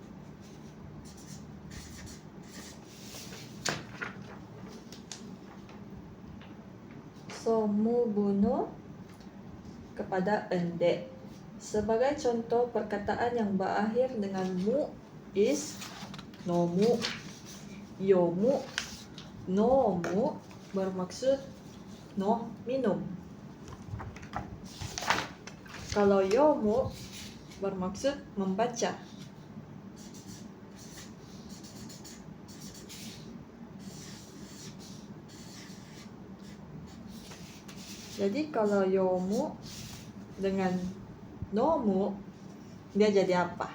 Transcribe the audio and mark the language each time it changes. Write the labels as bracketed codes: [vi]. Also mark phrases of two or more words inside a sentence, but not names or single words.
[ms] So, mubunu kepada ende. Sebagai contoh perkataan yang berakhir dengan mu is nomu, yomu. Nomu bermaksud no, minum. Kalau yomu bermaksud membaca. Jadi kalau yomu dengan nomu, dia jadi apa?